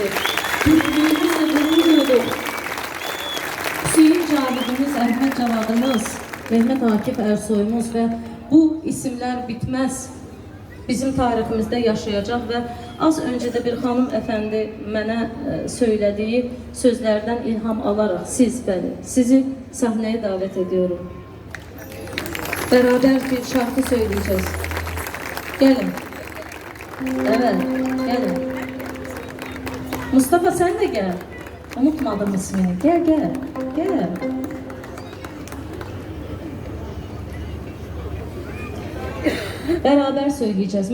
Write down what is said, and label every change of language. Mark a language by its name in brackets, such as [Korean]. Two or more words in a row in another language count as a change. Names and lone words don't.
[Azerbaijani] Türklüyümüzlə qürur duyduk. Hüseyin Cavidimiz, Əhməd Cavadımız, Mehmet Akif Ersoy'umuz və bu isimlər bitməz. Bizim tariximizdə yaşayacaq və az öncə də bir xanım əfəndi mənə söylədiyi sözlərdən ilham alaraq sizi səhnəyə dəvət ediyorum. [Turkish] Beraber bir şarkı söyleyeceğiz. Gelin. Evet, gelin. Mustafa sen de gel. Unutmadım ismini. Gel, gel, gel. Beraber söyleyeceğiz.